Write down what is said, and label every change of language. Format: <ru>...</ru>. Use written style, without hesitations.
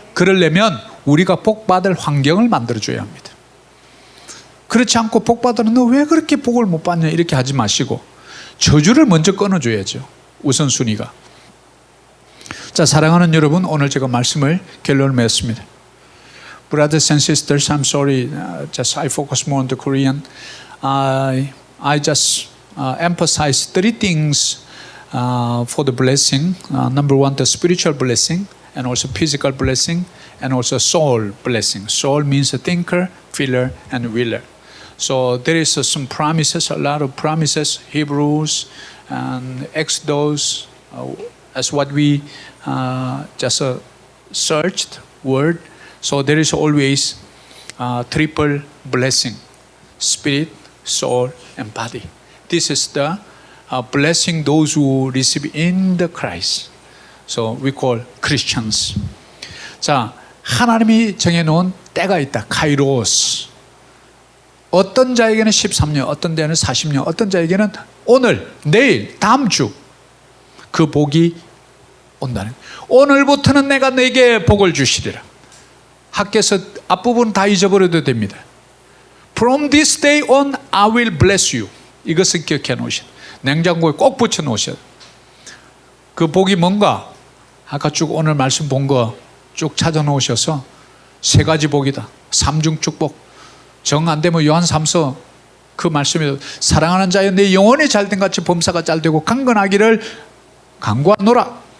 <ko>그러려면 우리가 복받을 환경을 만들어줘야 합니다. 그렇지 않고 복받으면 너 왜 그렇게 복을 못 받냐 이렇게 하지 마시고 저주를 먼저 끊어줘야죠. 우선순위가. 자, 사랑하는 여러분, 오늘 제가 말씀을 결론을 맺었습니다.</ko> <en>Brothers and sisters, I'm sorry, just I focus more on the Korean. I just emphasize 3 things for the blessing. Number 1, the spiritual blessing, and also physical blessing, and also soul blessing. Soul means a thinker, feeler, and willer. So there is some promises, a lot of promises, Hebrews and Exodus, as what we just searched word. So there is always triple blessing: spirit, soul, and body. This is the blessing those who receive in the Christ. So we call Christians.</en> <ko>자, 하나님이 정해놓은 때가 있다. 카이로스. 어떤 자에게는 13년, 어떤 데는 40년, 어떤 자에게는 오늘, 내일, 다음 주 그 복이 온다는 거예요. 오늘부터는 내가 네게 복을 주시리라. 학교에서 앞부분 다 잊어버려도 됩니다.</ko> <en>From this day on, I will bless you.</en> <ko>이것을 기억해 놓으셔. 냉장고에 꼭 붙여 놓으셔. 그 복이 뭔가? 아까 쭉 오늘 말씀 본 거 쭉 찾아 놓으셔서 3가지 복이다. 3중 축복. 정 안 되면 요한 3서 그 말씀이 사랑하는 자여 내 영혼이 잘된 같이 범사가 잘되고 강건하기를 간구하노라.</ko>